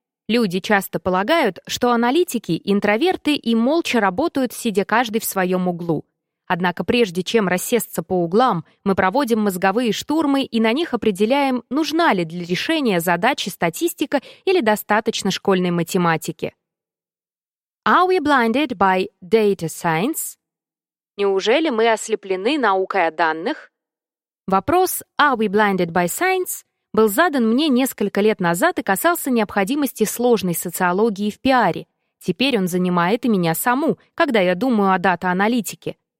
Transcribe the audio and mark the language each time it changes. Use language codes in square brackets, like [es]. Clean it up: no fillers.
[ru] Люди часто полагают, что аналитики — интроверты и молча работают, сидя каждый в своем углу. Однако прежде чем рассесться по углам, мы проводим мозговые штурмы и на них определяем, нужна ли для решения задачи статистика или достаточно школьной математики. [en] Are we blinded by data science? [ru] Неужели мы ослеплены наукой о данных? Вопрос [en] «Are we blinded by science?» [ru] был задан мне несколько лет назад и касался необходимости сложной социологии в пиаре. Теперь он занимает и меня саму, когда я думаю о дата-аналитике.